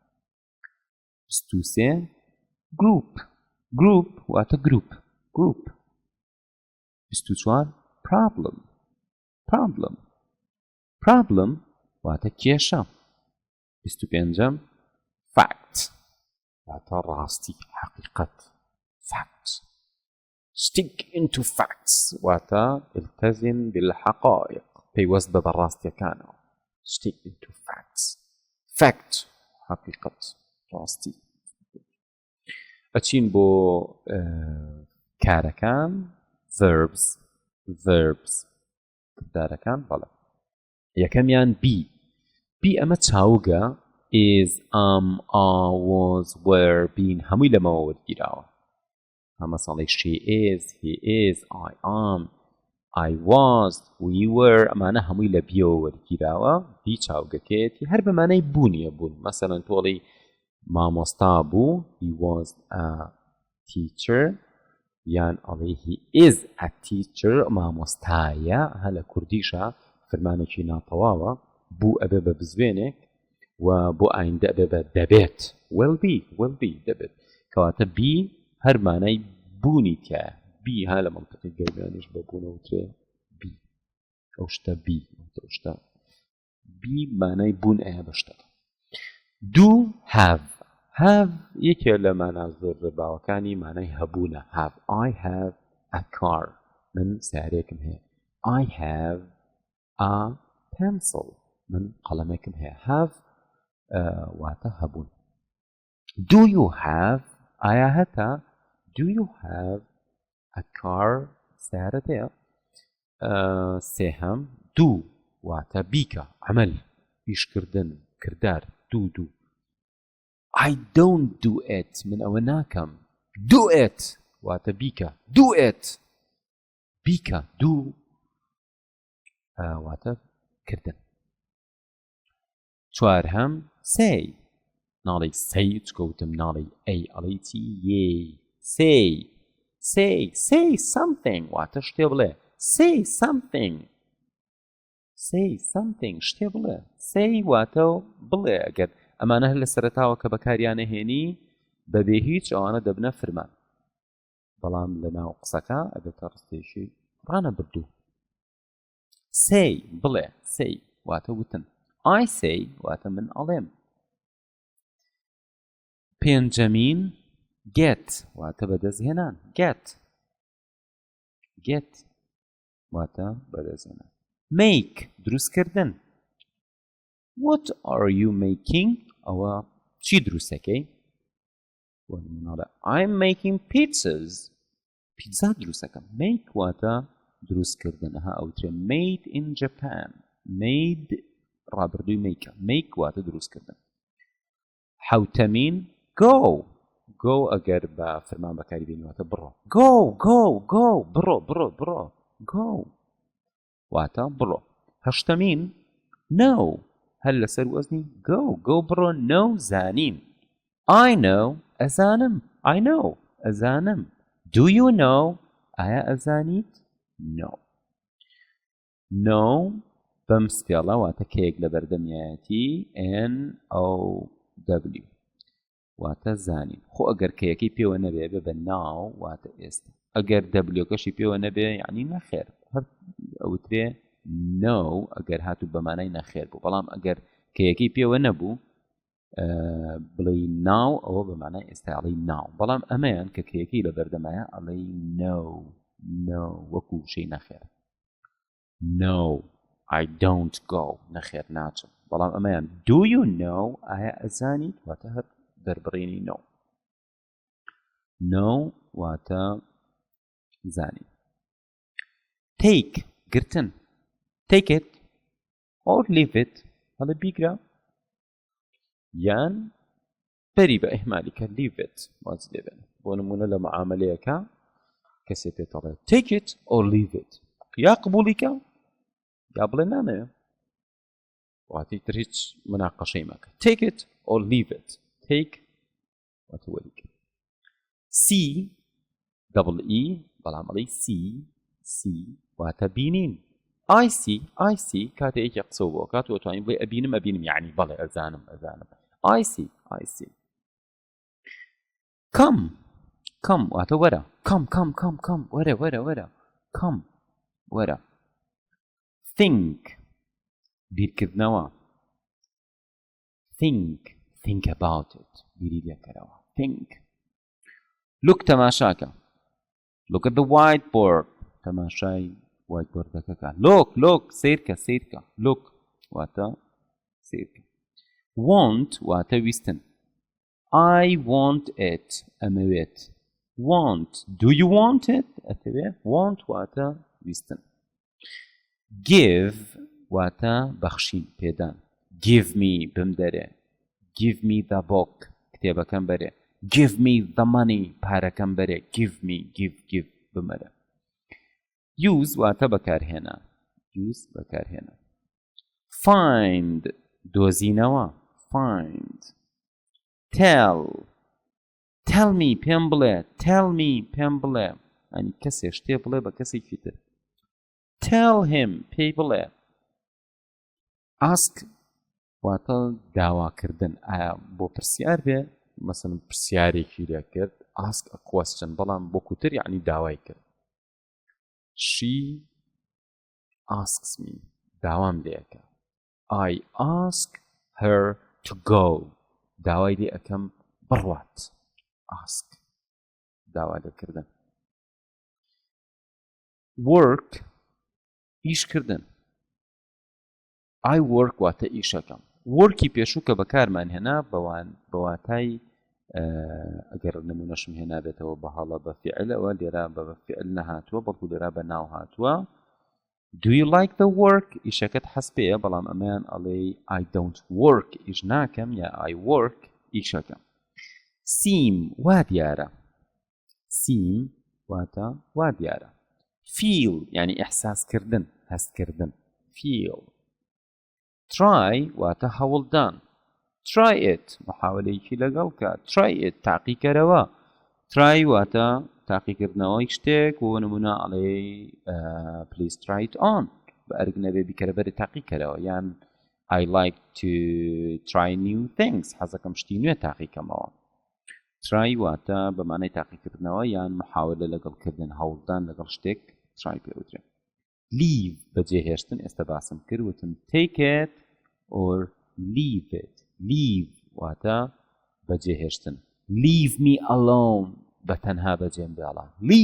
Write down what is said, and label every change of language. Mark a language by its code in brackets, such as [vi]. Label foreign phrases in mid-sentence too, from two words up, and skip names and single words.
[ckb] 23 group واتە گروپ 24 problem واتە کێشە. 25 fact واتە ڕاستی حقیقت fact. [en] stick into facts واتە [ar] التزم بالحقائق [ckb] پەیوەست بە بەڕاستیەکانەوە [en] stick into facts fact حقیقت ڕاستی. [ckb] ئەچین بۆ کارەکان verbs کردارەکان بەڵێ. یەکەمیان be ئەمە چاوگە [en] is are was were been [ckb] هەمووی لەمەوە وەرگیراوە. [en] مەسەڵەی she is he is I am I was we were [ckb] ئەمانە هەمووی لە بیەوە وەرگیراوە. بی چاوگەکەیەتی هەر بەمانەی بوونیە بوون مەسەڵەن تۆڵی مامۆستا بوو [en] he was a teacher [ckb] یان ئەڵێ [en] he is a teacher [ckb] مامۆستایە هە لە کوردیشە فرمانێکی ناتەواوە بوو ئەبێ بە بزوێنێک و بۆ ئایندە ئەبێ بە دەبێت [en] will be [ckb] دەبێت کەواتە بی هەر مانای بوونی تایە بی ها لە منطقی گەرمیانیش بە بوونەوترێ بی ئەو شتە بی مانای بوون ئەیە بە شتەکە. [en] do have [ckb] یەکێ لە مانا زۆر باوەکانی مانای هەبوونە have [en] I have a car [ckb] من سیارێکم هەیە [en] I have a pencil [ckb] من قەڵەمێکم هەیە have واتە هەبوون. [en] do you have [ckb] ئایا هەتا [en] do you have a car [ckb] سیارەت هەیە. سێهەم do واتە بیکە عەمەل ئیشکردن کردار do [en] I don't do it [ckb] من ئەوە ناکەم [en] do it [ckb] واتە بیکە [en] do it [ckb] بیکە do واتە کردن. چوارهەم say ناڵی say چکەوتم ناڵی ئەی ئەڵی چی یێ [en] say something [ckb] واتە شتێ بڵێ [en] say something [ckb] شتێ بڵێ say واتە بڵێ ئەگەر ئەمانە هەر لە سەرەتاوە کە بەکاریانە هێنی بەبێ هیچ ئەوانە دەبنە فرمان بەڵام لە ناو قسەکە ئەبێتە ڕستێشی ڕانە بردوو. say بڵێ say واتە وتن [en] I say [ckb] واتە من ئەڵێم. پێنجەمین get واتە بەدەستهێنان get واتە بەدەستهێنان. make دروستکردن. [en] What are you making؟ [ckb] ئەوە چی دروستەکەی؟ [en] I'm making pizzas. [ckb] پیتزا دروستەکەم. make واتە دروستکردن. [en] ئەوترێ made in Japan. made [ckb] ڕابردووی make واتە دروستکردن. حوتەمین go. go ئەگەر بە فەرمان بەکاری بێنیواتە بڕۆ. go بڕۆ go واتە بڕۆ. هەشتەمین no هەر لەسەر وەزنی go بڕۆ no زانین. [en] I know ئەزانم. I know ئەزانم. Do you know [ckb] ئایا ئەزانیت؟ [en] No. [ckb] No بەم سپێڵە واتە کەیەک لە بەردەمیایەتی NOW واتە زانین. خۆ ئەگەر کەیەکی پێوە نەبێ بە ناو واتە ئێستا. ئەگەر دەبلیۆکەشی پێوە نەبێ یعنی نەخێر. هەر ئەوترێ no ئەگەر هاتوو بەمانای نەخێر بوو. بەڵام ئەگەر کەیەکی پێوە نەبوو بڵێ ناو ئەوە بەمانای ئێستا ئەڵێ ناو. بەڵام ئەمەیان کە کەیەکی لە بەردەمایە ئەڵێ no وەکو شەی نەخێر. [en] No I don't go [ckb] نەخێر ناچم. بەڵام ئەمەیان [en] do you know [ckb] ئایا ئەزانیت واتە هەر دەربڕینی no واتە زانی. take گرتن. [en] take it or leave it [ckb] هەڵە بیگرە یان بەری بە ئیهمالیکە [en] leave it [ckb] واز لێبێن. بۆ نمونە لە معاملەیەکە کەسێ پێتەڵێ [en] take it or leave it [ckb] یا قبولیکە یا بڵێ نامەوێ واتی تر هیچ مناقەشەی مەکە. [en] take it or leave it. take [ckb] واتە وەریکە. see [en] double e [ckb] بەڵام ئەڵێ see واتە بینین. [en] I see [ckb] کاتێکی قسە بۆ کات وەتوانین بڵێ ئەبینم یعنی بەڵێ ئەزانم. [en] I see come [ckb] واتە وەرە. come وەرە come وەرە. think بیرکردنەوە. [en] think about it [ckb] بیری لێکەرەوە. [en] think look تەماشاکە. look at the whiteboard تەماشای whiteboardەکەکە. [ckb] look سیرکە. look واتە سیرکە. want واتە ویستن. [en] I want it ئەمەوێت. want do you want it ئەتەوێت. [ckb] want واتە ویستن. give واتە بەخشین پێدان. [en] give me بمدەرێ. give me the book [ckb] کتێبەکەم بەرێ. [en] give me the money [ckb] پارەکەم بەرێ. [en] give me give بمەرە. [ckb] use واتە بەکارهێنا. find دۆزینەوە. [en] find tell me [ckb] پێم بڵێ. ئەنی کەسێ شتێ بڵێ بە کەسێکی تر. [en] tell him [ckb] پێی بڵێ. ask واتە داواکردن. ئایا بۆ پرسیار بێ مەسەڵەن پرسیارێکی لێ کرد [en] ask a question [ckb] بەڵام بۆ کوتر یعنی داوای کرد. [en] she asks me [ckb] داوام لێەکە. [en] I ask her to go [ckb] داوای لێ ئەەکەم بڕوات. ask داوا لێکردن. work ئیشکردن. [en] I work [ckb] واتە ئیشەکەم. worکی پێشوو کە بەکارمان هێنا بەواتای ئەگەر نمونەشم هێنابێتەوە بە هەڵە بە فعلەوە لێرا بە فعل نەهاتووە بەڵکو لێرا بە ناو هاتووە. [en] do you like the work [ckb] ئیشەکەت حەز پێیە بەڵام ئەمەیان ئەڵێ [en] I don't work [ckb] ئیش ناکەم یا [en] I work [ckb] ئیشەکەم. seem وا دیارە. واتە وا دیارە. feel یعنی ئیحساسکردن هەستکردن. feel try واتە هەوڵدان. [en] try it [ckb] محاولەیەکی لەگەڵ کە. [en] try it تاقیکەرەوە. [ckb] try واتە تاقیکردنەوەی شتێک و نمونە ئەڵێ [en] please try it on [ckb] بە ئەرگ نەبێ بیکەرە بەرە تاقیکەرەوە یان [en] I like to try new things [ckb] حەزەکەم شتی نوێ تاقیکەمەوە. try واتە بەمانای تاقیکردنەوە یان محاولە لەگەڵکردن هەوڵدان لەگەڵ شتێک try پێوترێ. leave بەجێهێشتن ئێستا باسم کرد وتم [en] take it or leave it. [ckb] leave واتە بەجێهێشتن. [en] leave me alone [ckb] بە تەنها بەجێم بێڵە.